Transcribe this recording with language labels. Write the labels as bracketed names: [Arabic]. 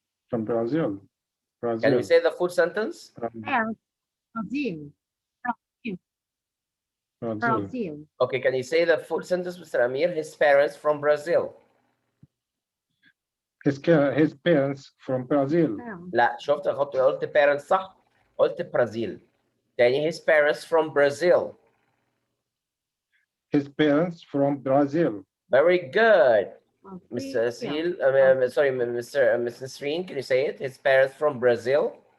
[English] From Brazil. Brazil. Can we say the full sentence? Brazil. Brazil. Okay, can you say the full sentence, Mr. Amir? His parents from Brazil. His parents from Brazil. [Arabic] لا شفت قلت parents صح؟ قلت برازيل. تاني [English] his parents from Brazil. His parents from Brazil. Very good. Mr. Seal, sorry, Mr. Nasreen, can you say it? His parents from Brazil.